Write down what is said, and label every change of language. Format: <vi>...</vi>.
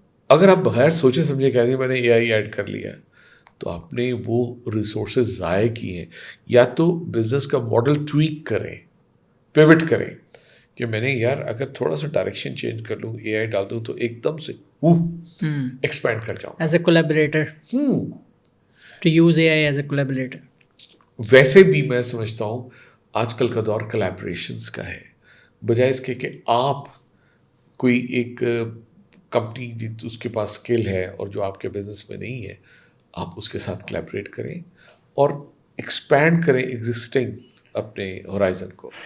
<ur>اگر آپ بغیر سوچے سمجھے کہہ دیں میں نے اے آئی ایڈ کر لیا ہے تو آپ نے وہ ریسورسز ضائع کیے ہیں. یا تو بزنس کا ماڈل ٹویک کریں, پیوٹ کریں کہ میں نے یار اگر تھوڑا سا ڈائریکشن چینج کر لوں, اے آئی ڈال دوں تو ایک دم سے ایکسپینڈ کر جاؤں.</ur> <en>As a collaborator, to use A I as a collaborator.</en> <ur>ویسے بھی میں سمجھتا ہوں آج کل کا دور کولیبریشنس کا ہے, بجائے اس کے کہ آپ کوئی ایک کمپنی اس کے پاس اسکل ہے اور جو آپ کے بزنس میں نہیں ہے, آپ اس کے ساتھ کولیبریٹ کریں اور ایکسپینڈ کریں ایگزسٹنگ اپنے ہورائزن کو.</ur>